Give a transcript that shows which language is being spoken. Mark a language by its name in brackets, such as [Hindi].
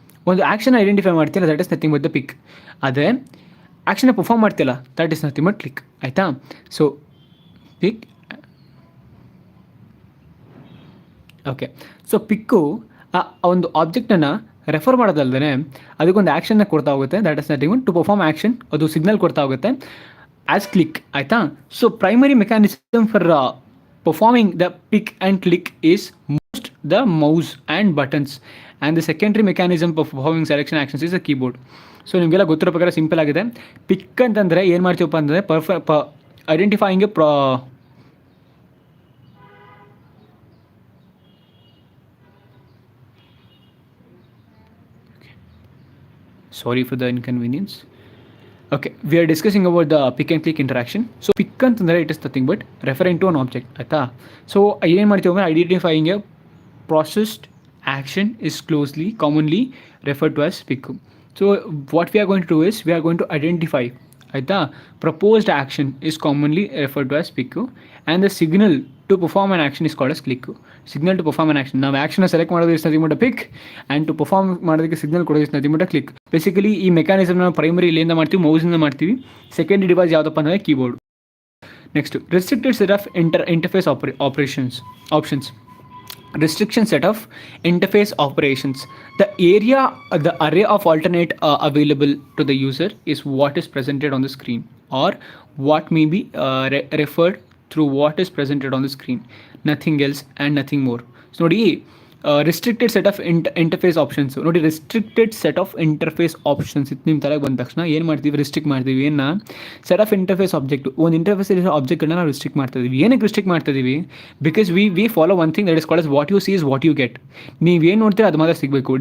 [Kannada] ಒಂದು action identify ಮಾಡ್ತಿಲ್ಲ, that is nothing but the ಪಿಕ್. ಅದೇ ಆ್ಯಕ್ಷನ್ನ ಪರ್ಫಾರ್ಮ್ ಮಾಡ್ತಿಲ್ಲ, [English] That is nothing but click. [Kannada] ಆಯಿತಾ? [English] So pick, okay. [Kannada] ಸೊ ಪಿಕ್ಕು ಆ ಒಂದು ಆಬ್ಜೆಕ್ಟನ್ನು ರೆಫರ್ ಮಾಡೋದಲ್ದೇ ಅದಕ್ಕೊಂದು ಆ್ಯಕ್ಷನ್ನ ಕೊಡ್ತಾ ಹೋಗುತ್ತೆ, that is nothing but to perform action, ಅದು ಸಿಗ್ನಲ್ ಕೊಡ್ತಾ ಹೋಗುತ್ತೆ ಆ್ಯಸ್ ಕ್ಲಿಕ್. ಆಯಿತಾ? [English] So primary mechanism for performing the pick and click is most the mouse and buttons, and the secondary mechanism for performing selection actions is the keyboard. [Kannada] So ನಿಮಗೆಲ್ಲ ಗೊತ್ತಿರೋ ಪ್ರಕಾರ simple ಆಗಿದೆ. ಪಿಕ್ ಅಂತಂದರೆ ಏನು ಮಾಡ್ತೀವಪ್ಪ ಅಂದರೆ identifying A [English] sorry for the inconvenience. Okay, we are discussing about the pick and click interaction. So pick [Kannada] ಅಂತಂದರೆ [English] It is nothing but referring to an object. [Kannada] ಆಯಿತಾ? [English] So ಏನು ಮಾಡ್ತೀವಿ ಅಂದರೆ identifying a processed action is commonly referred to as pick. So what we are going to do is we are going to identify, [Kannada] ಆಯಿತಾ? [English] proposed action is commonly referred to as pick, and the signal to perform an action is called as click. [Kannada] signal to perform an action, ನಾವು ಆ್ಯಕ್ಷನ್ನ select ಮಾಡೋದು is nothing but a pick, and to perform ಮಾಡೋದಕ್ಕೆ signal ಕೊಡೋದು is nothing but a click. Basically ಈ ಮೆಕ್ಯಾನಿಸಮ್ನ primary ಇಲ್ಲಿಂದ ಮಾಡ್ತೀವಿ, ಮೌಸಿಂದ ಮಾಡ್ತೀವಿ. Secondary device ಯಾವುದಪ್ಪ ಅಂದರೆ keyboard. [English] Next restricted set of interface options. Restriction set of interface operations. The array of alternate available to the user is what is presented on the screen, or what may be referred through what is presented on the screen, nothing else and nothing more. [Kannada] So ನೋಡಿ restricted set of interface options ನೋಡಿ, restricted set of interface options ಇದು ನಿಮ್ಮ ತಲೆಗೆ ಬಂದ ತಕ್ಷಣ ಏನು ಮಾಡ್ತೀವಿ, restrict ಮಾಡ್ತೀವಿ ಏನ, ಸೆಟ್ ಆಫ್ ಇಂಟರ್ಫೇಸ್ ಆಬ್ಜೆಕ್ಟ್, ಒಂದು ಇಂಟರ್ಫೇಸ್ ಇರೋ ಆಬ್ಜೆಕ್ಟ್ಗಳನ್ನ ನಾವು ರಿಸ್ಟ್ರಿಕ್ಟ್ ಮಾಡ್ತಾ ಇದೀವಿ. ಏನಕ್ಕೆ ರಿಸ್ಟ್ರಿಕ್ಟ್ ಮಾಡ್ತಾ ಇದೀವಿ? [English] Because we follow one thing that is called as what you see is what you get. [Kannada] ನೀವೇನು ನೋಡ್ತೀರಾ ಅದು ಮಾತ್ರ ಸಿಗಬೇಕು.